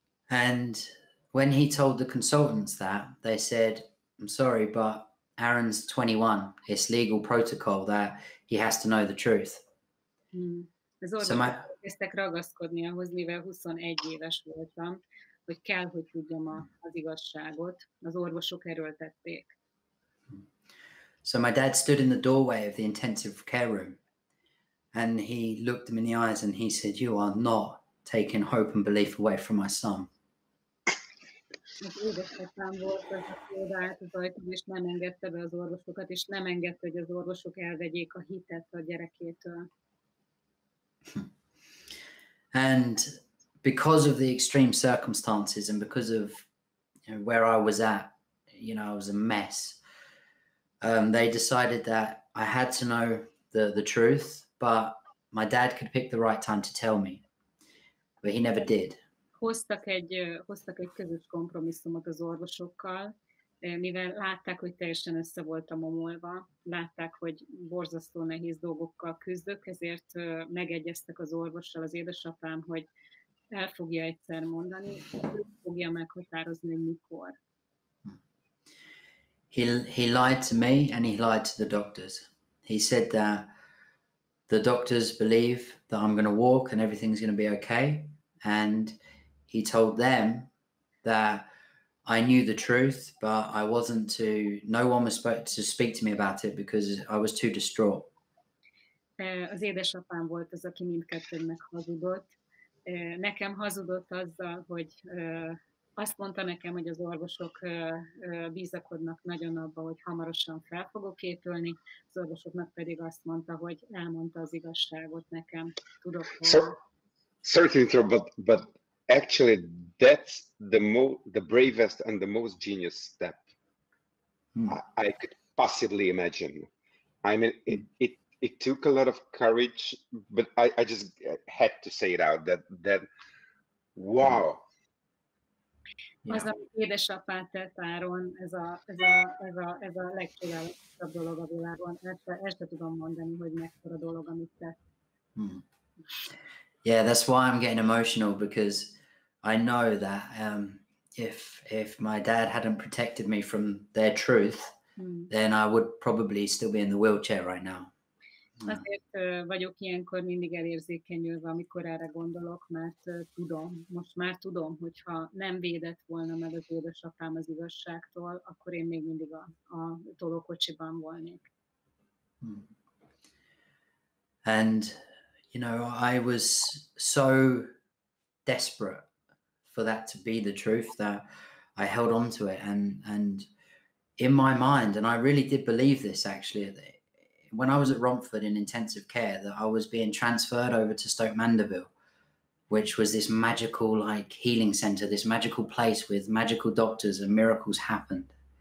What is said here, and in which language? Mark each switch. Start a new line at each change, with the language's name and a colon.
English: And when he told the consultants that, they said, I'm sorry, but Aaron's 21. It's legal protocol that he has to know the truth.
Hungarian: Az orvosok kezdtek ragaszkodni ahhoz, mivel 21 éves voltam, hogy kell, hogy tudjam az igazságot. Az orvosok erőltették.
English: So my dad stood in the doorway of the intensive care room, and he looked him in the eyes and he said, you are not taking hope and belief away from my son.
Hungarian: Az édesapám volt az, aki odaállt az ajtón, és nem engedte be az orvosokat, és nem engedte, hogy az orvosok elvegyék a hitet a gyerekétől.
English: And because of the extreme circumstances and because of where I was at, I was a mess. They decided that I had to know the truth, but my dad could pick the right time to tell me, but he never did.
Hungarian: Hoztak egy közös kompromisszumot az orvosokkal, mivel látták, hogy teljesen össze voltam omolva, látták, hogy borzasztó nehéz dolgokkal küzdök, ezért megegyeztek az orvossal, az édesapám, hogy el fogja egyszer mondani, ő fogja meghatározni, hogy mikor.
English: He lied to me and he lied to the doctors. He said that the doctors believe that I'm going to walk and everything's going to be okay. And he told them that I knew the truth, but no one was supposed to speak to me about it because I was too distraught.
Hungarian: Az édesapám volt az, aki mindkettőnknek hazudott. Nekem hazudott azzal, hogy azt mondta nekem, hogy az orvosok bízakodnak nagyon abba, hogy hamarosan fel fogok épülni, az orvosoknak pedig azt mondta, hogy elmondta az igazságot nekem. Tudok
English: sorry to interrupt, but actually that's the bravest and the most genius step I could possibly imagine. I mean, it took a lot of courage, but I just had to say it out that wow.
Hungarian: Az, amit édesapát tett Áron, ez a legcsodálatosabb dolog a világon. Ezt se tudom mondani, hogy mekkora dolog, amit tett.
English: Yeah, that's why I'm getting emotional, because I know that if my dad hadn't protected me from their truth, then I would probably still be in the wheelchair right now.
Hungarian: Azért vagyok ilyenkor mindig elérzékenyülve, amikor erre gondolok, mert most már tudom, hogyha nem védett volna meg az édesapám az igazságtól, akkor én még mindig a tolókocsiban volnék.
English: And, you know, I was so desperate for that to be the truth that I held on to it. And in my mind, and I really did believe this actually, when I was at Romford in intensive care, that I was being transferred over to Stoke Mandeville, which was this magical like healing center, this magical place with magical doctors, and miracles happened.